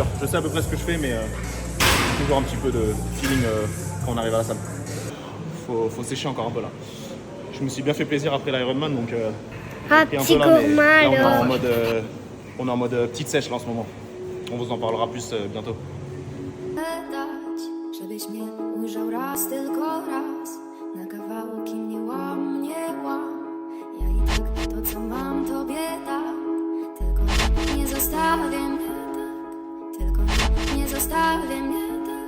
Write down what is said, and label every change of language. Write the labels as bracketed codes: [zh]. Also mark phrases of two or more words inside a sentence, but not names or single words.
[fr] Je sais à peu près ce que je fais, mais toujours un petit peu de feeling quand on arrive à la salle. Faut sécher encore un peu là. Je me suis bien fait plaisir après l'Ironman, donc Ah, petit un peu là, mais là on est en mode petite sèche là en ce moment. On vous en parlera plus bientôt. [pl] Żebyś mnie ujrzał raz, tylko raz. Na kawałki mnie łam, nie łam. Ja i tak to co mam tobie dam. Tylko nie zostawię mnie tak. Tylko nie zostawię mnie tak.